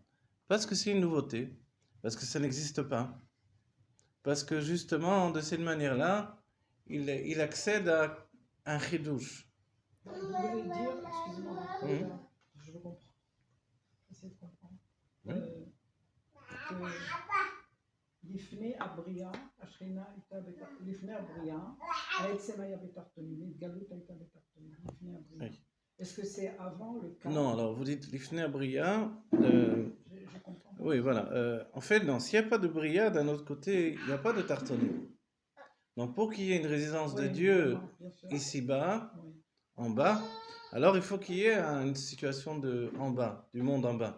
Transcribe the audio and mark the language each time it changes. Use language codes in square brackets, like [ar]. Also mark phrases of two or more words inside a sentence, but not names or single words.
[fr] Parce que c'est une nouveauté. Parce que ça n'existe pas. Parce que justement, de cette manière-là, il accède à un chidouche. Vous voulez dire, excusez-moi, je le comprends. J'essaie de comprendre. [he] Que לפני הבריאה, השכינה הייתה לפני הבריאה, העצם היה בתחתונים, התגלות הייתה בתחתונים, לפני הבריאה. [fr] Est-ce que c'est avant le cas? Non, alors vous dites [he] לפני בריאה. [fr] Je comprends. Oui, voilà. En fait, non, s'il n'y a pas de bria, d'un autre côté, il n'y a pas de tartonim. Donc pour qu'il y ait une résidence de Dieu ici-bas, en bas, alors il faut qu'il y ait une situation en bas, du monde en bas.